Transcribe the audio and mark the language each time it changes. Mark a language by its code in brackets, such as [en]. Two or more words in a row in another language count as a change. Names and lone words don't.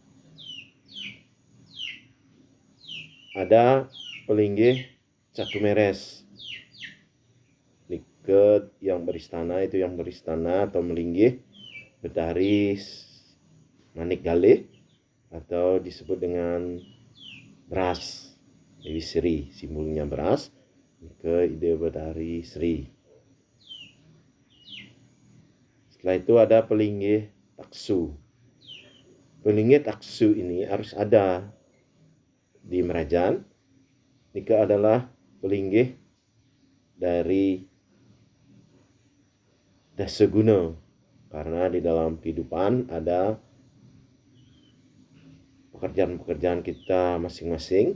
[id] Ada pelinggih Catu Meres. Yang beristana atau melinggih Betari Manik Galih atau disebut dengan beras. Dewi Sri, simbolnya beras, ke Ida Betari Sri. Setelah itu ada pelinggih Taksu. Pelinggih Taksu ini harus ada di Meracan. Nika adalah pelinggih dari Dasaguna, karena di dalam kehidupan ada pekerjaan-pekerjaan kita masing-masing.